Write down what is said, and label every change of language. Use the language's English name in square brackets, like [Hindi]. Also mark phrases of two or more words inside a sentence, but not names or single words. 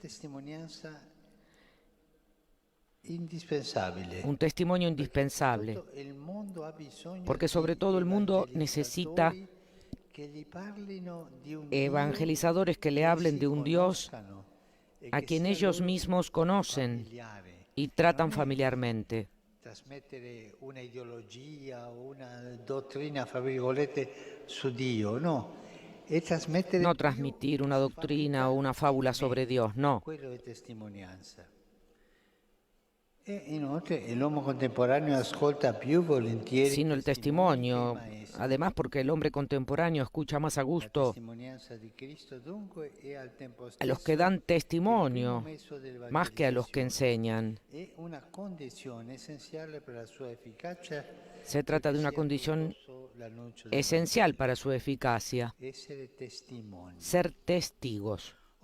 [Spanish] Un testimonio indispensable, porque sobre todo el mundo necesita evangelizadores que le hablen de un Dios a quien ellos mismos conocen y tratan familiarmente. [Italian] Trasmettere una ideologia o una dottrina, fra virgolette, su Dio, no. [Spanish] No transmitir una doctrina o una fábula sobre Dios, no. [Italian] Quello è testimonianza. E inoltre l'uomo contemporaneo ascolta più volentieri [Spanish] sino el testimonio, además porque el hombre contemporáneo escucha más a gusto a los que dan testimonio más que a los que enseñan. Se trata de una condición esencial para su eficacia, ser testigos.